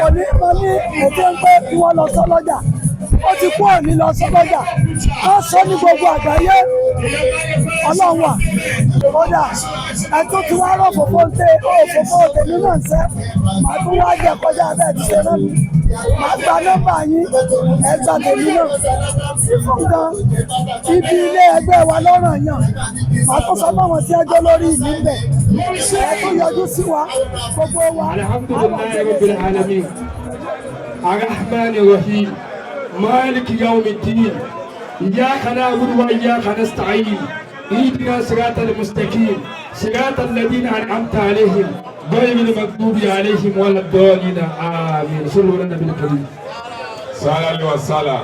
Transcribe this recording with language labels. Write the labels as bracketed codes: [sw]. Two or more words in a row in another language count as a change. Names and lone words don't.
[yo] kò ní mọ ní ètò ń pé kí wọ́n lọ sọ́lọ́jà ó ti kú òní lọ sọ́lọ́jà wọ́n sọ ní gbogbo àgbáyé ọlọ́run wà kódà ẹ̀tún tí wàá rọ̀ fòfó ń tẹ òfófó tèmi náà ń sẹ́ màá tún wá jẹ kọjá bẹ́ẹ̀ ti ṣe rán mi màá gba nọ́mbà yín ẹgbà tèmi náà fífún gan ibi ilé ẹgbẹ́ wa lọ́rọ̀ yàn màá tún sọ fáwọn tí ẹjọ́ lórí ìlú ń bẹ̀ ẹ tún yọjú sí wa gbogbo wa. [ar] الحمد لله رب العالمين الرحمن الرحيم مالك يوم الدين إياك نعبد وإياك نستعين اهدنا صراط المستقيم صراط الذين انعمت عليهم غير المغضوب عليهم ولا الضالين امين صلوا على النبي الكريم. [yo] sálálí wa sálà.